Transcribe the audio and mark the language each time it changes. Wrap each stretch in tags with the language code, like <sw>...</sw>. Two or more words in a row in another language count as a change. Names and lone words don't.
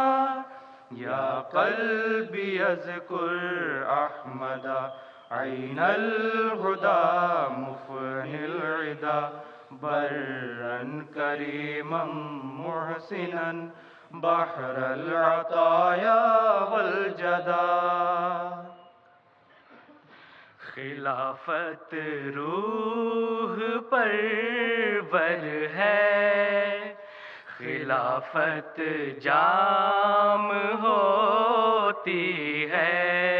<ar>یا قلبی اذکر احمد عین الہدی مفنی العدا برا کریما محسنا بحر العطایا والجدا.</ar> <ur>خلافت روح پرور ہے، خلافت جام ہوتی ہے.</ur>